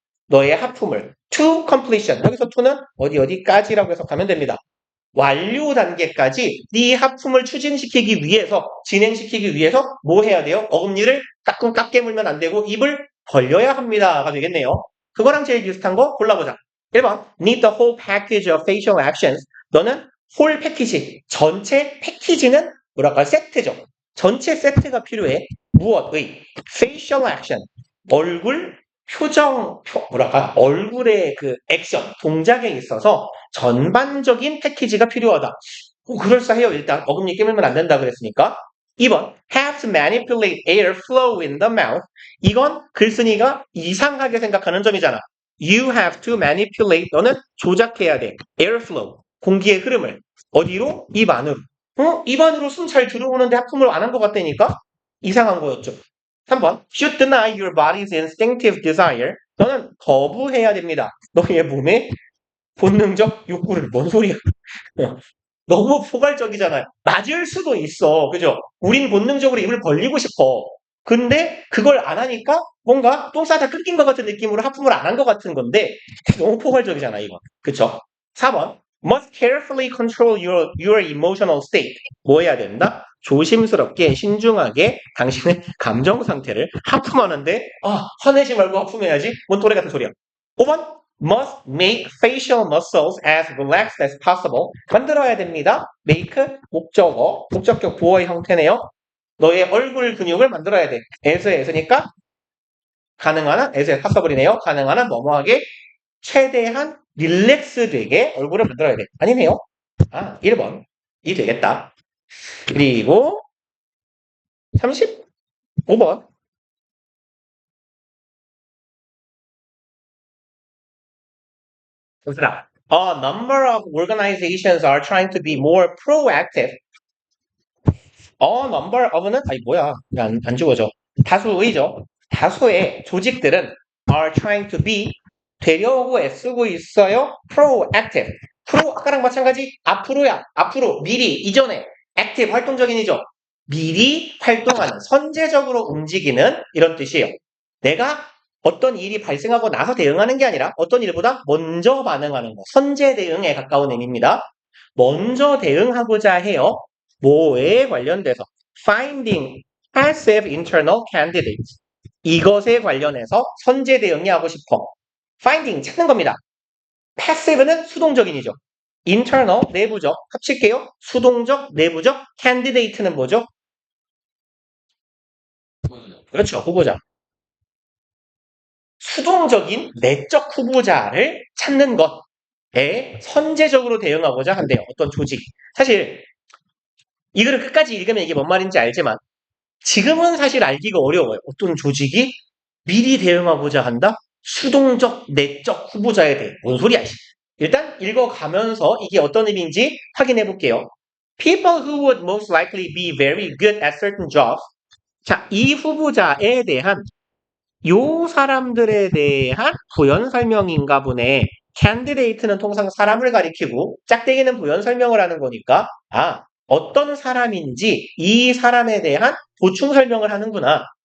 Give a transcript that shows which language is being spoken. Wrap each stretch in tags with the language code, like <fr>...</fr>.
<ko>너의 하품을</ko> <en>to completion.</en> <ko>여기서 to는 어디까지라고 해석하면 됩니다. 완료 단계까지 네 하품을 추진시키기 위해서, 진행시키기 위해서 뭐 해야 돼요? 어금니를 따끔 깎게 물면 안 되고 입을 벌려야 합니다가 되겠네요. 그거랑 제일 비슷한 거 골라보자.</ko> <en>1번 need the whole package of facial actions.</en> <ko>너는 whole 패키지, 전체 패키지는 뭐랄까 세트죠. 전체 세트가 필요해. 무엇의? facial action. 얼굴 표정, 뭐랄까, 얼굴의 그 액션, 동작에 있어서 전반적인 패키지가 필요하다. 그럴싸해요. 일단 어금니 깨물면 안 된다 그랬으니까.</ko> <en>2번 have to manipulate air flow in the mouth.</en> <ko>이건 글쓴이가 이상하게 생각하는 점이잖아.</ko> <en>You have to manipulate.</en> <ko>너는 조작해야 돼.</ko> <en>air flow.</en> <ko>공기의 흐름을. 어디로? 입 안으로. 입 안으로 숨 잘 들어오는데 하품을 안 한 것 같다니까? 이상한 거였죠. 3번</ko> <en>should deny your body's instinctive desire.</en> <ko>너는 거부해야 됩니다. 너의 몸의 본능적 욕구를. 뭔 소리야? 너무 포괄적이잖아요. 맞을 수도 있어. 그죠? 우린 본능적으로 입을 벌리고 싶어. 근데 그걸 안 하니까 뭔가 똥 싸다 끊긴 것 같은 느낌으로 하품을 안 한 것 같은 건데 너무 포괄적이잖아, 이거. 그쵸?</ko> <en>4번 must carefully control your emotional state.</en> <ko>뭐 해야 된다? 조심스럽게 신중하게 당신의 감정 상태를 하품하는데 화내지 말고 하품해야지. 뭔 또래 같은 소리야.</ko> <en>5번 must make facial muscles as relaxed as possible.</en> <ko>만들어야 됩니다. make 목적어, 목적격 보어의 형태네요. 너의 얼굴 근육을 만들어야 돼. as니까 가능한 한, as의 파서블이네요. 가능한 한 뭐뭐하게 최대한 릴렉스 되게 얼굴을 만들어야 돼. 아니네요. 1번이 되겠다. 그리고 35번.</ko> <en>A number of organizations are trying to be more proactive.</en> <ko>number of는 뭐야? 안 주어져. 다수의죠. 다수의 조직들은</ko> <en>are trying to be</en> <ko>되려고 애쓰고 있어요. proactive. 아까랑 마찬가지. 앞으로야. 앞으로 미리 이전에 active 활동적인이죠. 미리 활동하는 선제적으로 움직이는 이런 뜻이에요. 내가 어떤 일이 발생하고 나서 대응하는 게 아니라 어떤 일보다 먼저 반응하는 거. 선제 대응에 가까운 의미입니다. 먼저 대응하고자 해요.</ko> <en>뭐에 관련돼서 finding passive internal candidates.</en> <ko>이것에 관련해서 선제 대응이 하고 싶어. finding 찾는 겁니다. passive는 수동적인이죠. internal 내부적 합칠게요. 수동적 내부적 candidate는 뭐죠? 그렇죠. 후보자. 수동적인 내적 후보자를 찾는 것에 선제적으로 대응하고자 한대요. 어떤 조직. 사실 이 글을 끝까지 읽으면 이게 뭔 말인지 알지만 지금은 사실 알기가 어려워요. 어떤 조직이 미리 대응하고자 한다? 수동적 내적 후보자에 대해. 뭔 소리야. 일단 읽어가면서 이게 어떤 의미인지 확인해 볼게요.</ko> <en>people who would most likely be very good at certain jobs.</en> <ko>자, 이 후보자에 대한 요 사람들에 대한 부연 설명인가 보네. candidate는 통상 사람을 가리키고 짝대기는 부연 설명을 하는 거니까 어떤 사람인지 이 사람에 대한 보충 설명을 하는구나.</ko>